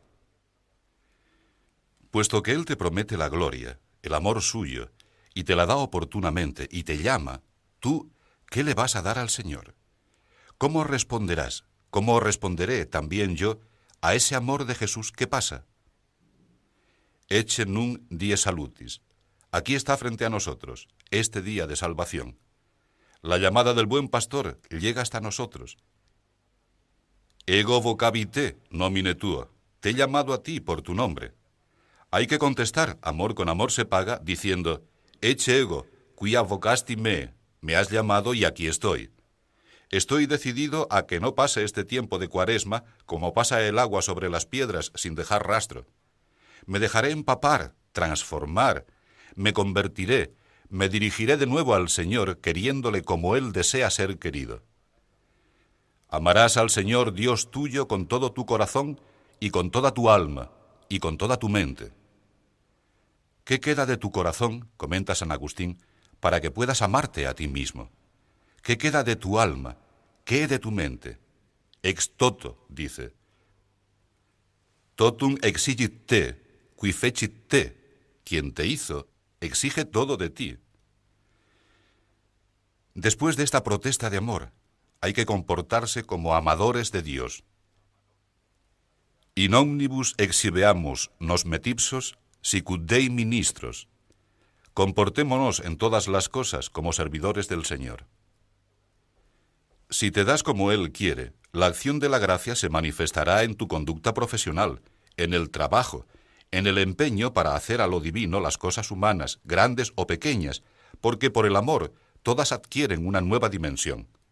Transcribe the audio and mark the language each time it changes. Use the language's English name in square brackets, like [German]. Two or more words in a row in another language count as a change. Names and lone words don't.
[Spanish] Puesto que Él te promete la gloria, el amor suyo, y te la da oportunamente, y te llama, tú, ¿qué le vas a dar al Señor? ¿Cómo responderás? ¿Cómo responderé también yo a ese amor de Jesús que pasa? [Latin] Ecce nunc dies salutis. [Spanish] Aquí está frente a nosotros, este día de salvación. La llamada del buen pastor llega hasta nosotros. [Latin] Ego vocavi te nomine tuo. [Spanish] Te he llamado a ti por tu nombre. Hay que contestar, amor con amor se paga, diciendo, [Latin] ecce ego, quia vocasti me [Spanish] has llamado y aquí estoy. Estoy decidido a que no pase este tiempo de Cuaresma como pasa el agua sobre las piedras sin dejar rastro. Me dejaré empapar, transformar, me convertiré, me dirigiré de nuevo al Señor queriéndole como Él desea ser querido. Amarás al Señor Dios tuyo con todo tu corazón y con toda tu alma y con toda tu mente. ¿Qué queda de tu corazón, comenta San Agustín, para que puedas amarte a ti mismo? ¿Qué queda de tu alma? ¿Qué de tu mente? [Latin] Ex toto, dice. Totum exigit te, qui fecit te. [Spanish] Quien te hizo, exige todo de ti. Después de esta protesta de amor, hay que comportarse como amadores de Dios. [Latin] In omnibus exhibeamus nos metipsos sicut Dei ministros. [Spanish] Comportémonos en todas las cosas como servidores del Señor. Si te das como Él quiere, la acción de la gracia se manifestará en tu conducta profesional, en el trabajo, en el empeño para hacer a lo divino las cosas humanas, grandes o pequeñas, porque por el amor todas adquieren una nueva dimensión.